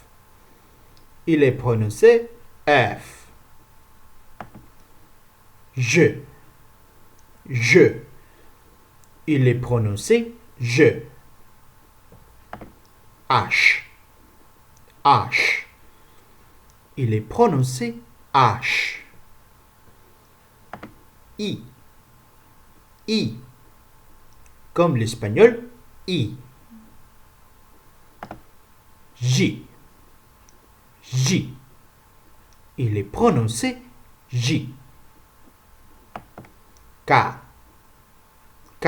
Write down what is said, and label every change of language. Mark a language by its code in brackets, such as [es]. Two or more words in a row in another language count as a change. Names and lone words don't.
[fr] Il est prononcé F. G. G. Il est prononcé G. H. H. Il est prononcé H. I. I. Comme l'espagnol I. J. J. Il est prononcé J. K. K.